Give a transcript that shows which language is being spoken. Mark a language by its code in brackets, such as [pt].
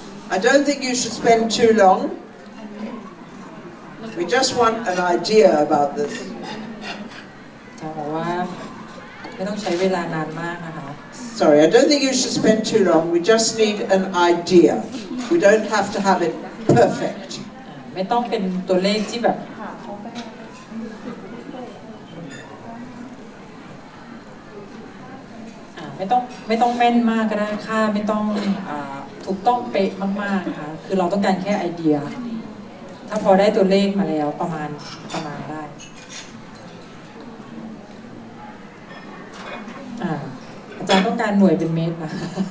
[en] I don't think you should spend too long. We just want an idea about this. [th] จะบอกว่าไม่ต้องใช้เวลานานมากนะคะ [en] Sorry, I don't think you should spend too long. We just need an idea. We don't have to have it perfect. [th] ไม่ต้องเป็นตัวเลขที่แบบไม่ต้องแม่นมากก็ได้ค่าไม่ต้องถูกต้องเป๊ะมากๆนะคะคือเราต้องการแค่ไอเดียถ้าพอได้ตัวเลขมาแล้วประมาณได้อาจารย์ต้องการหน่วยเป็นเมตรนะคะ